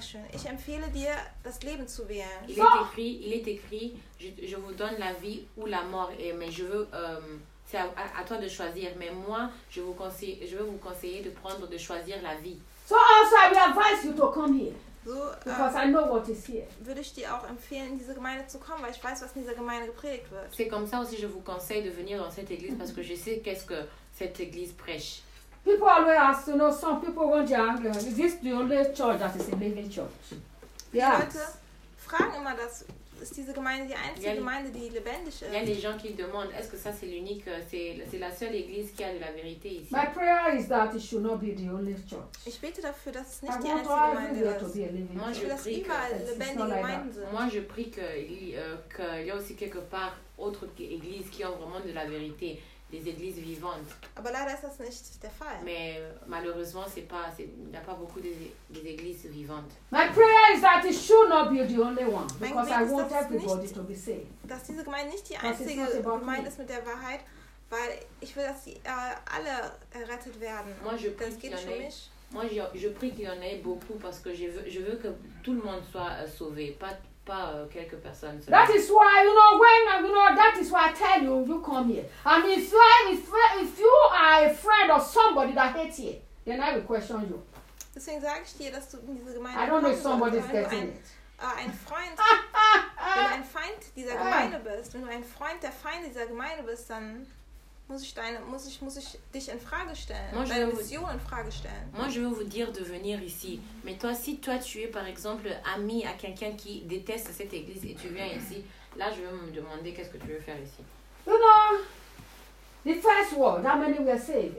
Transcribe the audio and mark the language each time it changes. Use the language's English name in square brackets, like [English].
[German] Ich empfehle dir, das Leben zu wählen. [French] Il est écrit, je vous donne la vie ou la mort, mais je veux, c'est à toi de choisir. Mais moi, je veux vous conseiller de choisir la vie. [English] So also, I will advise you to come here. So, because I know what is here. [German] Würde ich dir auch empfehlen, in diese Gemeinde zu kommen, weil ich weiß, was in dieser Gemeinde gepredigt wird. [French] C'est comme ça aussi, je vous conseille de venir dans cette église, parce que je sais qu'est-ce que cette église prêche. [English] People always ask, you know, some people want to ask, is this the only church that is a living church? [German] Die Leute fragen immer das, ist diese Gemeinde die einzige Gemeinde, die lebendig ist. [French] Il y a des gens qui demandent, est-ce que ça c'est l'unique, c'est la seule église qui a de la vérité ici? [English] My prayer is that it should not be the only church. [German] Ich bete dafür, dass es nicht die einzige Gemeinde ist. [French] Moi, [German] ich will, dass überall lebendige Gemeinden sind. [French] Moi, je prie qu'il y a aussi quelque part autre église qui a vraiment de la vérité. Des églises vivantes. [German] Aber leider ist das nicht der Fall. [French] Mais malheureusement, c'est pas, il n'y a pas beaucoup des églises vivantes. [English] My prayer is that it should not be the only one, because I want everybody to be saved. [German] Dass diese Gemeinde nicht die einzige Gemeinde ist mit der Wahrheit, weil ich will, dass alle errettet werden. [French] Moi, je prie qu'il y en ait. Moi, je prie qu'il y en ait beaucoup parce que je veux que tout le monde soit sauvé, pas quelques personnes seulement. [English] That is why that is why I tell you, you come here. I mean, if you are a friend of somebody that hates you, then I will question you. [German] Deswegen sage ich dir, dass du in diese Gemeinde. [English] I don't know if somebody is getting it. [German] Ein Freund, wenn du ein Feind dieser Gemeinde bist, wenn du ein Freund der Feinde dieser Gemeinde bist, dann muss ich dich in Frage stellen, deine Vision in Frage stellen. [French] Moi je veux vous dire de venir ici. Mais toi, si toi tu es par exemple ami à quelqu'un qui déteste cette église et tu viens ici, là je veux me demander qu'est-ce que tu veux faire ici. [English] You know, the first world, how many were saved?